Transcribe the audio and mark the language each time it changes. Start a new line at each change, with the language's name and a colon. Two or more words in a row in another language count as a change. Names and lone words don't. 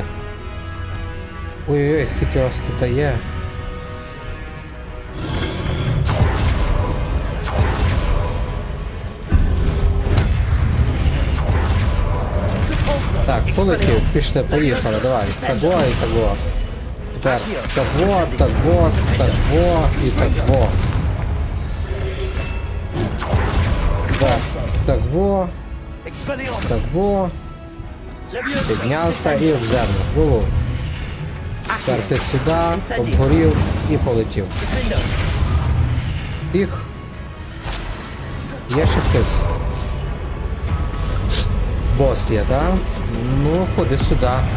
Ukrainian: Ой-ой-ой, скільки вас тут є. Так, полетів, пішли, поїхали, давай. Таго і таго. Тепер таго, таго, таго і таго. Таго. Таго. Піднявся і в землю. Було. Тепер ти сюди, обгорів і полетів. Тих. Є ще хтось? Бос є, так? Ну, ходи сюди.